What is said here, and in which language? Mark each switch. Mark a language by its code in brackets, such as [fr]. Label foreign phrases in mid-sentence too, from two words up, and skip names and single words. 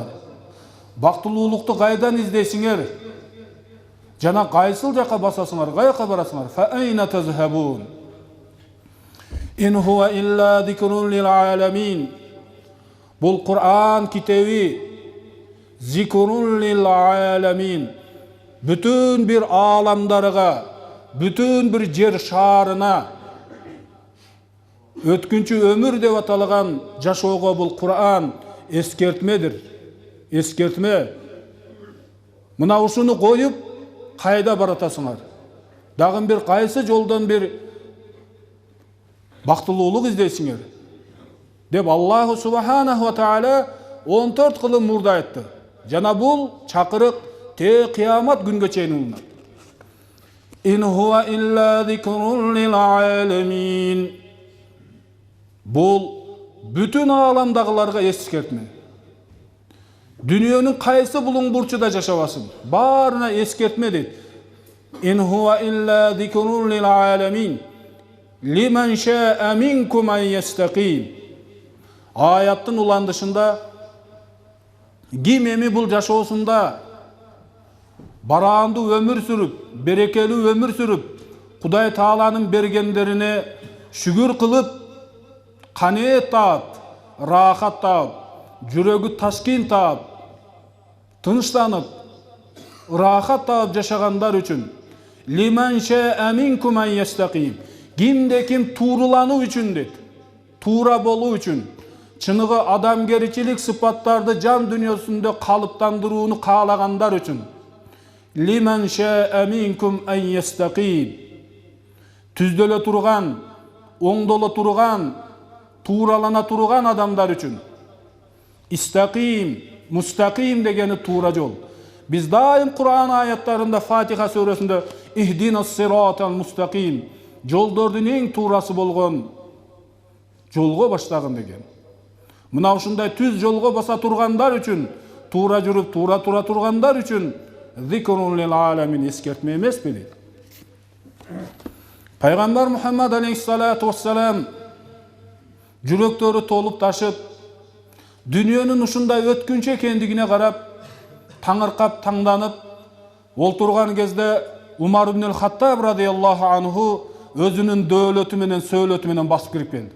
[ky] Бактылуулукту кайдан издейсиңер? Жана кайсыл жака басасыңар? Каяка барасыңар? [ar] فأين تذهبون إن هو إلا ذكر للعالمين. [ky] Бул Кур'ан китеби [ar] ذكر للعالمين. [ky] Бүтүн бир аламдарга, бүтүн бир жер шаарына өткүнчү өмүр деп аталган жашоого бул Кур'ан эскертмедир. Эскертме. Мына ушуну коюп кайда баратасыңар? Дагы бир кайсы жолдон бир бактылуулук издейсиңер деп [ar] الله سبحانه وتعالى [ky] 14 кылым мурда айтты. Жана бул чакырык те кыямат күнгө чейин уланат. [ar] إن هو إلا ذكر للعالمين. [ky] Бул бүтүн ааламдагыларга эскертме. Дүйнөнүн кайсы булуң бурчуда жашабасын, баарына эскертме дейт. [ar] إن هو إلا ذكر للعالمين. لمن شاء منكم أن يستقيم. [ky] Аяттын уландышында ким эми бул жашоосунда бараандуу өмүр сүрүп, берекелүү өмүр сүрүп, Кудай Тааланын бергендерине шүгүр кылып, канеет таап, рахат таап, жүрөгү таскин таап, тынчтанып, рахат таап жашагандар үчүн [ar] لمن شاء منكم أن يستقيم. [ky] Кимде ким туурулануу үчүн дейт. Туура болуу үчүн. Чыныгы адамгерчилик сыпаттарды жан дүйнөсүндө калыптандырууну каалагандар үчүн. [ar] لمن شاء منكم أن يستقيم. [ky] Түздөлө турган, оңдоло турган, тууралана турган адамдар үчүн. Истaqim, мустaqim дегени туура жол. Биз дайым Кур'ан аяттарында Фатиха сүрөсүндө [ar] اهدنا الصراط المستقيم [ky] жолдордун эң туурасы болгон жолго баштагын деген. Мына ушундай түз жолго баса тургандар үчүн, туура жүрүп, туура тургандар үчүн [ar] ذكر للعالمين [ky] эскертме эмеспи дейт. Пайгамбар Мухаммад [ar] عليه الصلاة والسلام [ky] жүрөктөрү толуп ташып, дүйнөнүн ушундай өткүнчү экендигине карап, таңыркап, таңданып олтурган кезде Умар ибн Хаттаб [ar] رضي الله عنه [ky] өзүнүн дөөлөтү менен сөөлөтү менен басып кирип келди.